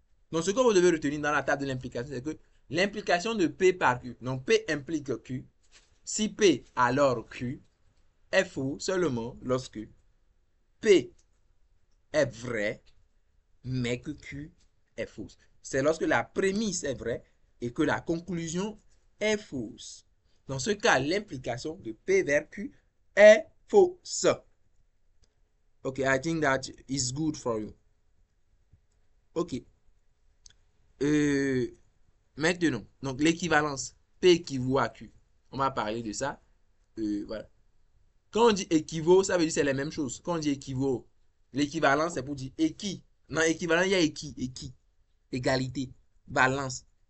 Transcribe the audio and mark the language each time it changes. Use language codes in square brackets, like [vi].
[fr] Donc, ce que vous devez retenir dans la table de l'implication, c'est que l'implication de P par Q, donc P implique Q, si P alors Q est faux seulement lorsque P est vrai, mais que Q est fausse. C'est lorsque la prémisse est vraie et que la conclusion est fausse. Dans ce cas, l'implication de P vers Q est fausse. [en] Ok, I think that is good for you. Ok. [fr] Euh, Maintenant, donc l'équivalence P équivaut à Q. On va parler de ça. Voilà. Quand on dit équivaut, ça veut dire c'est la même chose. Quand on dit équivaut, l'équivalence c'est pour dire équi. Dans équivalent, il y a équi, égalité, balance.